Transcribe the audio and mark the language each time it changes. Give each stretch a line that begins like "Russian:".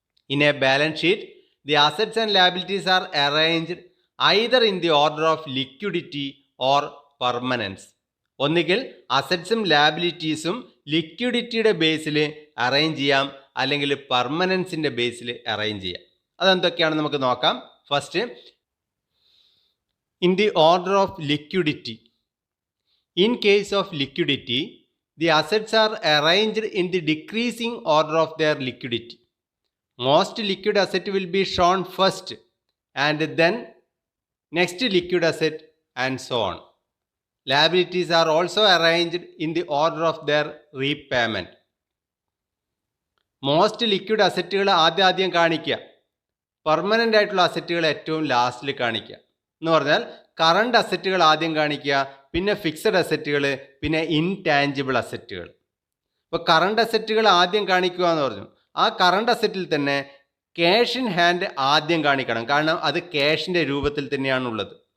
English: In a balance sheet the assets and liabilities are arranged either in the order of liquidity or permanence.
Malayalam: ഒന്നുകിൽ അസറ്റ്സും ലാബിലിറ്റീസും ലിക്വിഡിറ്റിയുടെ ബേസിൽ arrange ചെയ്യാം, അല്ലെങ്കിൽ പെർമനൻസിൻ്റെ ബേസിൽ arrange ചെയ്യാം. അതെന്തൊക്കെയാണെന്ന് നമുക്ക് നോക്കാം.
English: First, in the order of liquidity. In case of liquidity, the assets are arranged in the decreasing order of their liquidity. Most liquid asset will be shown first and then next liquid asset and so on. Liabilities are also arranged in the order of their repayment. Most liquid
Malayalam: അസറ്റുകൾ ആദ്യം കാണിക്കുക, permanent ആയിട്ടുള്ള അസറ്റുകൾ ഏറ്റവും ലാസ്റ്റിൽ കാണിക്കുക. എന്ന് പറഞ്ഞാൽ current അസറ്റുകൾ ആദ്യം കാണിക്കുക, പിന്നെ ഫിക്സഡ് അസറ്റുകൾ, പിന്നെ ഇൻടാഞ്ചിബിൾ അസറ്റുകൾ. ഇപ്പോൾ കറണ്ട് അസറ്റുകൾ ആദ്യം കാണിക്കുക എന്ന് പറഞ്ഞു. ആ കറണ്ട് അസറ്റിൽ തന്നെ ക്യാഷ് ഇൻ ഹാൻഡ് ആദ്യം കാണിക്കണം, കാരണം അത് ക്യാഷിൻ്റെ രൂപത്തിൽ തന്നെയാണുള്ളത്.